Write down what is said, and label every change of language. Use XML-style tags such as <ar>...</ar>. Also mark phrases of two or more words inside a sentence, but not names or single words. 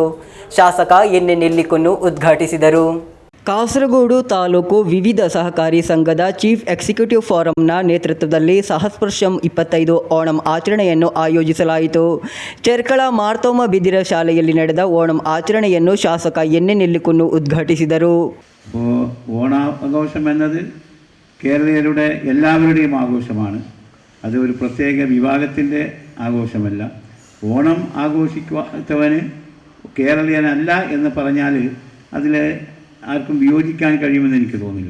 <kn>ಶಾಸಕ ಎನ್ ನೆಲ್ಲಿಕುನ್ನು ಉದ್ಘಾಟಿಸಿದರು. ಕಾಸರಗೋಡು ತಾಲೂಕು ವಿವಿಧ ಸಹಕಾರಿ ಸಂಘದ ಚೀಫ್ ಎಕ್ಸಿಕ್ಯೂಟಿವ್ ಫಾರಂನ ನೇತೃತ್ವದಲ್ಲಿ ಸಹಸ್ಪರ್ಶಂ 25 ಓಣಂ ಆಚರಣೆಯನ್ನು ಆಯೋಜಿಸಲಾಯಿತು. ಚೆರ್ಕಳ ಮಾರ್ತೋಮ ಬಿದಿರ ಶಾಲೆಯಲ್ಲಿ ನಡೆದ ಓಣಂ ಆಚರಣೆಯನ್ನು ಶಾಸಕ ಎನ್ ನೆಲ್ಲಿಕುನ್ನು ഉദ്ഘാಟಿಸಿದರು.</kn> <ml>ഓണാഘോഷം എന്നത് കേരളീയരുടെ എല്ലാവരുടെയും ആഘോഷമാണ്. അത് ഒരു പ്രത്യേക വിഭാഗത്തിൻ്റെ ആഘോഷമല്ല. ഓണം ആഘോഷിക്കാത്തവന് കേരളീയനല്ല എന്ന് പറഞ്ഞാൽ അതിൽ ആർക്കും വിയോജിക്കാൻ കഴിയുമെന്ന് എനിക്ക് തോന്നുന്നില്ല.</ml>